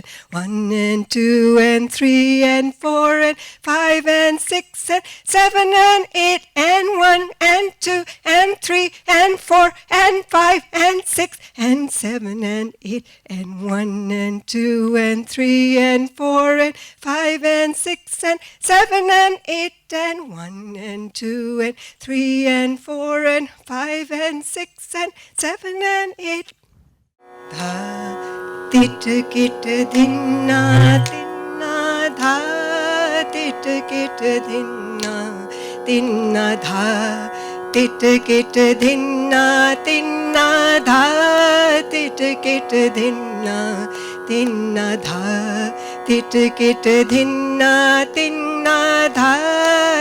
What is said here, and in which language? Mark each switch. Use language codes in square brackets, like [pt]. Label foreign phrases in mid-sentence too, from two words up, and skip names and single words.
[en] 1 and 2 and 3 and 4 and 5 and 6 and 7 and 8 and 1 and 2 and 3 and 4 and 5 and 6 and 7 and 8 and 1 and 2 and 3 and 4 and 5 and 6 and 7 and 8 and 1 and 2 and 3 and 4 and 5 and 6 and 7 and 8. Dha tit kit dhinna tinna dha tit kit dhinna tinna dha tit kit dhinna tinna dha tit kit dhinna tinna dha tit kit dhinna tinna dha